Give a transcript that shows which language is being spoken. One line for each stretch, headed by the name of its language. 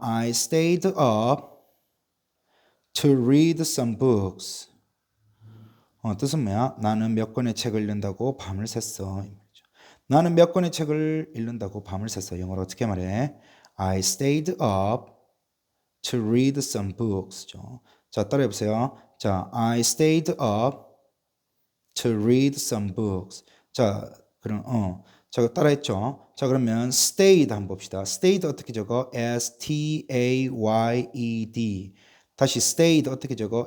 English: I stayed up to read some books.
Korean: 뜻은 뭐야? 나는 몇 권의 책을 읽는다고 밤을 샜어. 나는 몇 권의 책을 읽는다고 밤을 샜어. 영어로 어떻게 말해?
English: I stayed up to read some books.
Korean: 자, 따라해보세요.
English: 자, I stayed up to read some books.
Korean: 자, 그럼 자, 따라했죠. 자, 그러면 stayed 한번 봅시다. stayed 어떻게 적어?
English: S-T-A-Y-E-D.
Korean: 다시 stayed 어떻게 적어?